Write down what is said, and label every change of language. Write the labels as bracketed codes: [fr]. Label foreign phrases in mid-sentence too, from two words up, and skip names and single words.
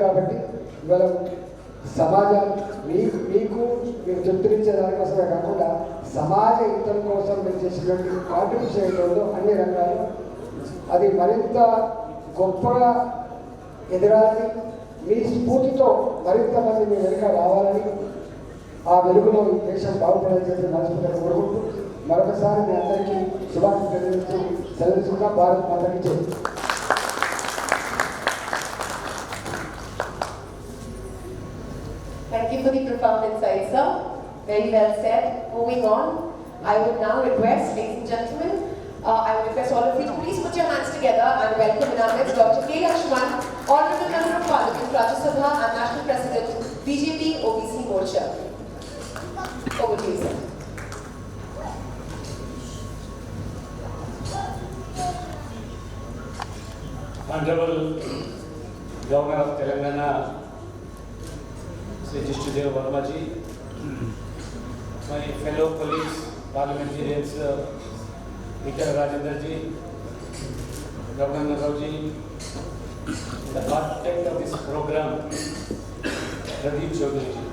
[te] కాబట్టి ఇవాళ సమాజం మీకు మీరు తృప్తినిచ్చే దానికోసమే కాకుండా సమాజ హితం కోసం మీరు చేసినటువంటి కాంట్రిబ్యూషన్ ఏంటో అన్ని రంగాలు అది మరింత గొప్పగా ఎదగాలని, మీ స్ఫూర్తితో మరింత మంది మీ వెనుక రావాలని, ఆ వెలుగులో ఈ దేశం బాగుపడాలని చెప్పి మనస్ఫూర్తిగా కోరుకుంటూ మరొకసారి మీ అందరికీ శుభాకాంక్షలు తెలియజేస్తూ సెలవుగా భారత్ మాతకి జై. [en] Thank you for the profound insight, sir. Very well said. Moving on, I would now request, ladies and gentlemen, I would request all of you to please put your hands together and welcome in our midst Dr. K. Lakshman, Honorable Member of Parliament, Rajya Sabha and National President, BJP OBC Morcha. Over to you, sir. Honorable Governor of Telangana, Sri Jishtudev Verma ji, my fellow colleagues, parliamentarians, Peter Rajendra ji, Governor Rao ji, the architect of this program, Pradeep Chaudhary ji.